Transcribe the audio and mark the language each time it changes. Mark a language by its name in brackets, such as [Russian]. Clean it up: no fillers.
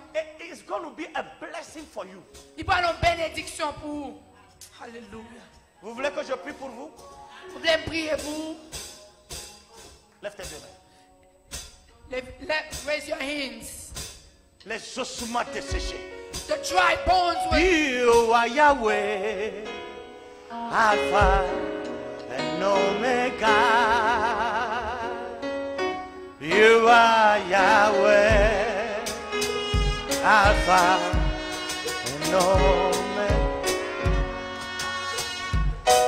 [English] It's going to be a blessing for you. [French] Il va y avoir une bénédiction pour vous. Hallelujah. Vous voulez que je prie pour vous? Vous voulez prier pour vous? Lève tes deux mains. [English] Raise your hands. [French] Les ossements desséchés. [English] The dry bones will. You are Yahweh, Alpha and Omega. You are Yahweh, Alpha and Omega.